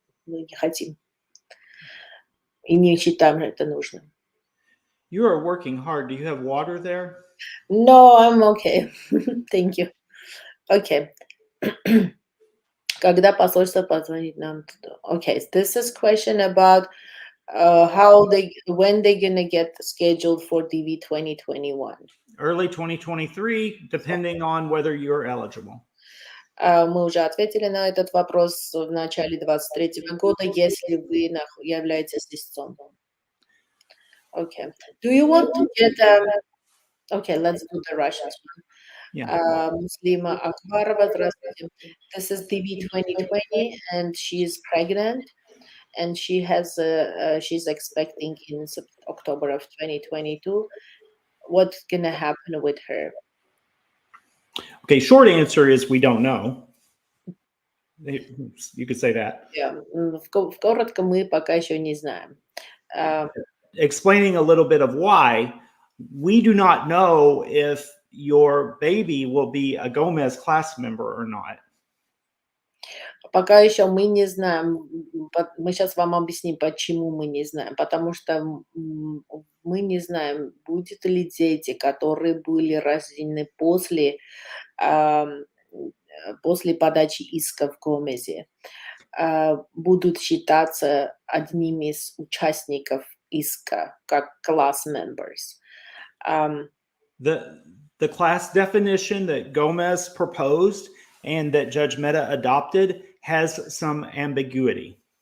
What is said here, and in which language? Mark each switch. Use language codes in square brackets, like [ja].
[ru] Мы не хотим и не считаем это нужным. [en] You are working hard. Do you have water there? No, I'm okay. Thank you. Okay. [ru] Когда посольство позвонит нам туда? [en] Okay, this is question about when they gonna get scheduled for DV 2021. Early 2023, depending on whether you're eligible. [ru] Мы уже ответили на этот вопрос в начале 23 года, если вы являетесь истцом. [en] Okay. Do you want to get okay, let's do the Russians one. Yeah. Muslima Akbarova, [ru] здравствуйте. [en] This is DV 2020, and she is pregnant, and she's expecting in October of 2022. What's gonna happen with her? Okay, short answer is we don't know. You could say that. [ru] Yeah, коротко, мы пока еще не знаем. [en] Explaining a little bit of why, we do not know if your baby will be a Gomez class member or not. [ru] Пока еще мы не знаем. Мы сейчас вам объясним, почему мы не знаем. Потому что мы не знаем, будет ли дети, которые были рождены после подачи иска в Гомезе, будут считаться одними из участников иска, как class members. [en] The class definition that Gomez proposed and that Judge Mehta adopted has some ambiguity.